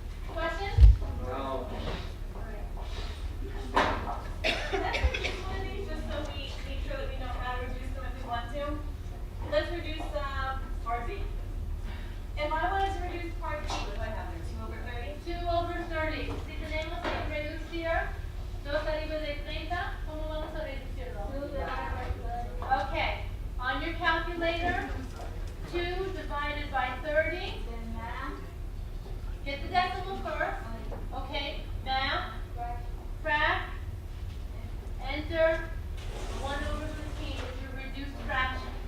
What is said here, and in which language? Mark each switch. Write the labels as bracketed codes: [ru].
[en] Question? No. Let's reduce one of these just so we make sure that we know how to reduce them if we want to. Let's reduce part B. If I wanted to reduce part B, what do I have there? 2 over 30? 2 over 30. [es] Si tenemos que reducir 2 arriba de 30, ¿cómo vamos a reducirlo? [en] Okay. On your calculator, 2 divided by 30. Get the decimal first. Okay. Math. Frac. Enter. 1 over 15 is your reduced fraction.